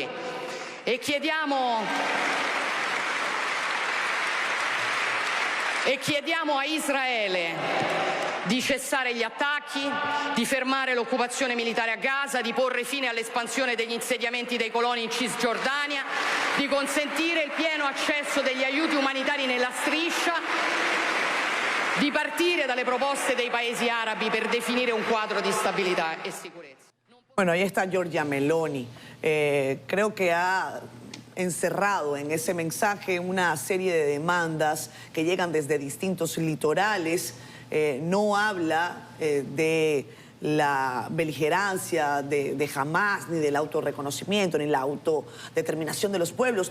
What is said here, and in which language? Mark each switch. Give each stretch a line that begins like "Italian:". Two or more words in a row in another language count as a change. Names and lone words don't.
Italian: E chiediamo a Israele di cessare gli attacchi, di fermare l'occupazione militare a Gaza, di porre fine all'espansione degli insediamenti dei coloni in Cisgiordania, di consentire il pieno accesso degli aiuti umanitari nella striscia, di partire dalle proposte dei paesi arabi per definire un quadro di stabilità e sicurezza.
Spanish: Bueno, ahí está Giorgia Meloni. Creo que ha encerrado en ese mensaje una serie de demandas que llegan desde distintos litorales. No habla de la beligerancia de Hamás, ni del autorreconocimiento, ni la autodeterminación de los pueblos.